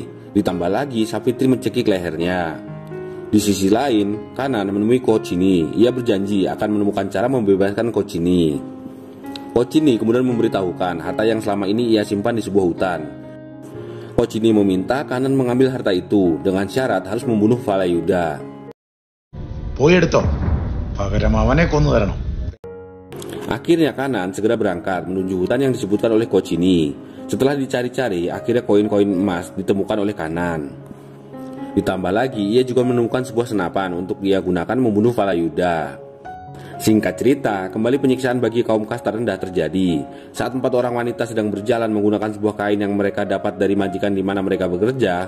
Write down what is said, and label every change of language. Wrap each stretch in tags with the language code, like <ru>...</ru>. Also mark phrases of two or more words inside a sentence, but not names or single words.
<id>Ditambah lagi Savitri mencekik lehernya. Di sisi lain, Kanan menemui coach ini. Ia berjanji akan menemukan cara membebaskan coach ini. Coach ini kemudian memberitahukan harta yang selama ini ia simpan di sebuah hutan. Coach ini meminta Kanan mengambil harta itu dengan syarat harus membunuh Falayuda.</id> <ml>പോയെടുത്തോ പകരം അവനെ കൊന്നു തരണം.</ml> <id>Akhirnya Kanan segera berangkat menuju hutan yang disebutkan oleh coach ini. Setelah dicari-cari, akhirnya koin-koin emas ditemukan oleh Kanan. Ditambah lagi, ia juga menemukan sebuah senapan untuk dia gunakan membunuh Falayuda. Singkat cerita, kembali penyiksaan bagi kaum kasta rendah terjadi saat 4 orang wanita sedang berjalan menggunakan sebuah kain yang mereka dapat dari majikan di mana mereka bekerja.</id>